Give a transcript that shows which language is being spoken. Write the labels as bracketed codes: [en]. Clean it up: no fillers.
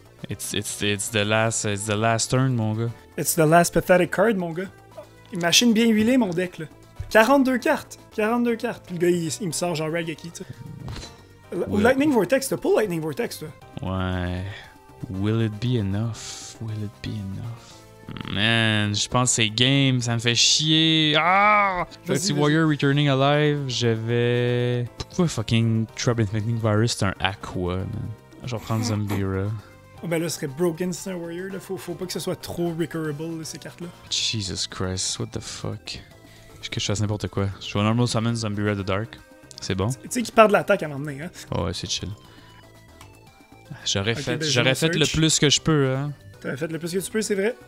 [en] It's the last turn, [fr] mon gars. [en] It's the last pathetic card, [fr] mon gars. Une machine bien huilée, mon deck, là. 42 cartes. 42 cartes. Puis le gars, il me sort genre Ragaki, tu sais. Ouais. Lightning Vortex, t'as pas Lightning Vortex, toi? [en] Ouais. Will it be enough? Will it be enough? [fr] Man, je pense que c'est game, ça me fait chier. Ah! Petit Warrior Returning Alive, je vais... Pourquoi fucking Trouble Infecting Virus, c'est un Aqua, man? Je vais prendre Zambira. Oh ben là, ce serait broken si c'est un Warrior, là. Faut pas que ce soit trop recurable, là, ces cartes-là. [en] Jesus Christ, what the fuck? [fr] Que je fasse n'importe quoi. Je vais normal summon Zambira the Dark. C'est bon? Tu sais qu'il part de l'attaque à m'emmener, hein? Oh ouais, c'est chill. J'aurais fait [en] search. [fr] le plus que je peux, hein? T'aurais fait le plus que tu peux, c'est vrai.